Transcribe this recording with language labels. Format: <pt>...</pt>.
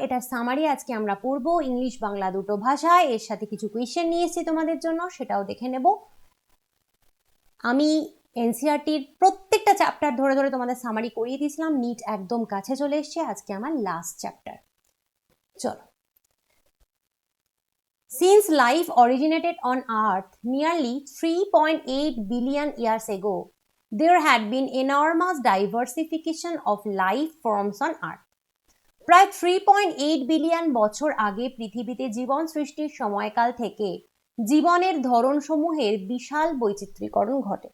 <bn>এটার সামারি আজকে আমরা পড়বো ইংলিশ বাংলা দুটো ভাষায়। এর সাথে কিছু কোয়েশ্চেন নিয়ে এসেছি তোমাদের জন্য, সেটাও দেখে নেব। আমি এনসিইআরটির প্রত্যেকটা চ্যাপ্টার ধরে ধরে তোমাদের সামারি করিয়ে দিয়েছিলাম। নিট একদম কাছে চলে এসছে, আজকে আমার লাস্ট চ্যাপ্টার। চলো।</bn> <en>Since life originated on Earth nearly 3.8 billion years ago, there had been enormous diversification of life forms on Earth.</en> <bn>প্রায় 3.8 বিলিয়ন বছর আগে পৃথিবীতে জীবন সৃষ্টির সময়কাল থেকে জীবনের ধরনসমূহের বিশাল বৈচিত্র্যীকরণ ঘটে।</bn>